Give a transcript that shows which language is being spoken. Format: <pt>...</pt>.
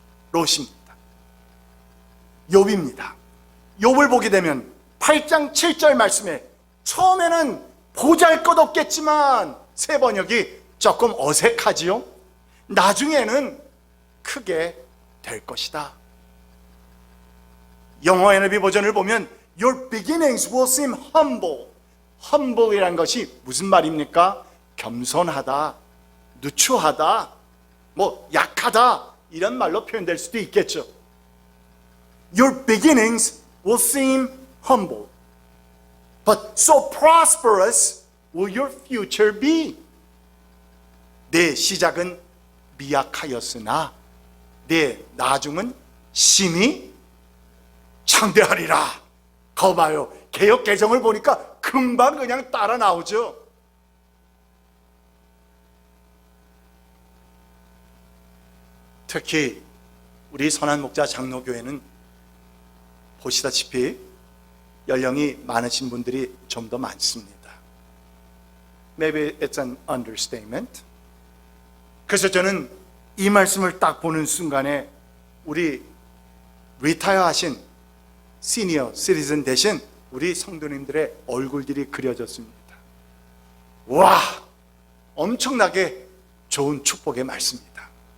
<ko>롯입니다. 욥입니다. 욥을 보게 되면 8장 7절 말씀에 처음에는 보잘것없겠지만, 세 번역이 조금 어색하지요. 나중에는 크게 될 것이다. 영어 NIV 버전을 보면</ko> <en>Your beginnings will seem humble.</en> <ko>humble이란 것이 무슨 말입니까? 겸손하다, 누추하다, 뭐 약하다, 이런 말로 표현될 수도 있겠죠.</ko> <en>Your beginnings will seem humble, but so prosperous will your future be.</en> <ko>내 시작은 미약하였으나 내 나중은 심히 창대하리라. 거봐요, 개역 개정을 보니까 금방 그냥 따라 나오죠. 특히 우리 선한 목자 장로교회는 보시다시피 연령이 많으신 분들이 좀 더 많습니다.</ko> <en>Maybe it's an understatement.</en> <ko>그래서 저는 이 말씀을 딱 보는 순간에 우리 리타이어 하신 시니어 시리즌 되신 우리 성도님들의 얼굴들이 그려졌습니다. 와, 엄청나게 좋은 축복의 말씀입니다.</ko>